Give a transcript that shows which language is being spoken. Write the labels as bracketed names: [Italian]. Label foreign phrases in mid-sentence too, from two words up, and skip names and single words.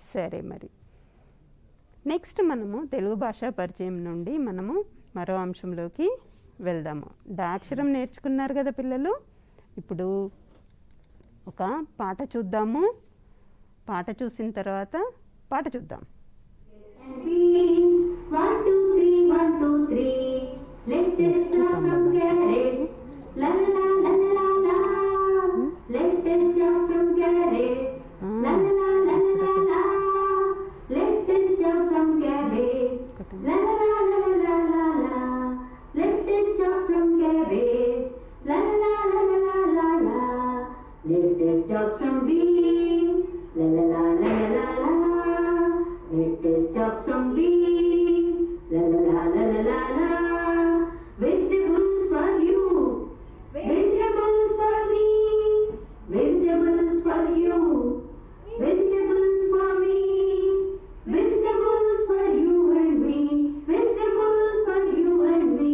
[Telugu] సరే మరి నెక్స్ట్ మనము తెలుగు భాషా పరిచయం నుండి మనము మరో అంశంలోకి వెళ్దాము. డా అక్షరం నేర్చుకున్నారు కదా పిల్లలు. ఇప్పుడు ఒక పాట చూద్దాము. పాట చూసిన తర్వాత పాట చూద్దాం. [English] One, two, three, 1, 2, 3. Let us chop some carrots. La la la la la la. Let us chop some carrots. La la la la la la. Let us chop some carrots. La la la la la la. Let us chop some carrots. La la la la la la. Let us chop some beans. La la la la la la. Let us chop some beans. La la la la la la. Vegetables for you. Vegetables for me. Vegetables for you. Vegetables for me. Vegetables for you and me. Vegetables for you and me.